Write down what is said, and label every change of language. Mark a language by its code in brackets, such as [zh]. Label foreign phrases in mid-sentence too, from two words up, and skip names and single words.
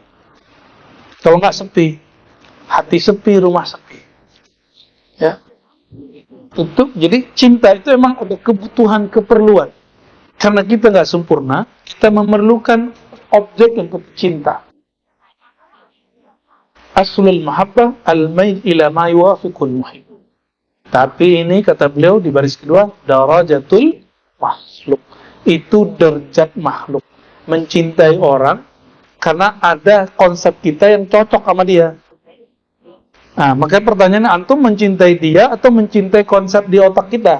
[id] Kalau nggak sepi, hati sepi, rumah sepi. Ya, jadi cinta itu emang ada kebutuhan, keperluan. Karena kita nggak sempurna, kita memerlukan objek untuk cinta. [ar] أصل المحبة الميل إلى ما يوافق المحب. [id] Tapi ini kata beliau di baris kedua, [ar] درجة المخلوق. [id] Itu derajat makhluk. Mencintai orang karena ada konsep kita yang cocok sama dia. Nah, makanya pertanyaannya, antum mencintai dia atau mencintai konsep di otak kita?